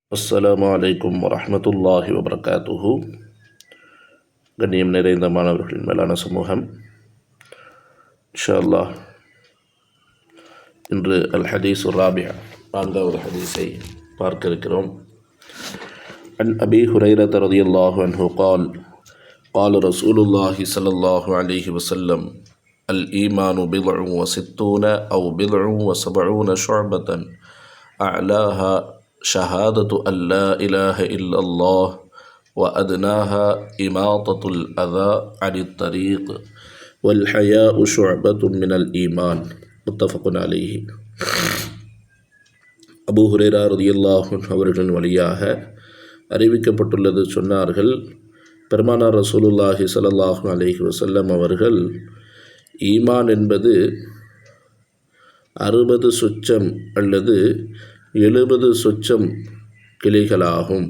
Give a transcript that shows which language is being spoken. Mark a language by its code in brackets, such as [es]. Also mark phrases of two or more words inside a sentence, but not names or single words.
[ar] السلام عليكم ورحمة الله وبركاته. [ta] கண்ணியம் நிறைந்த மாணவர்களின் மேலான சமூகம், [ar] إن شاء الله [ta] இன்று [ar] الحديث الرابع, [ta] 4வது ஹதீஸை பார்க்க இருக்கிறோம். [ar] عن أبي هريرة رضي الله عنه قال قال رسول الله صلى الله عليه وسلم الإيمان بضع وستون أو بضع وسبعون شعبة أعلاها شهادة أن لا إله إلا الله وأدناها إماطة الأذى عن الطريق والحياء شعبة من الإيمان. متفق عليه. [ta] அபூ ஹுரைரா [ar] رضي الله عنه [ta] அவர்களின் வழியாக அறிவிக்கப்பட்டுள்ளது. சொன்னார்கள், பெருமானார் [ar] رسول الله صلى الله عليه وسلم [ta] அவர்கள், ஈமான் என்பது 60 சொச்சம் அல்லது 70 சொச்சம் கிளைகளாகும்.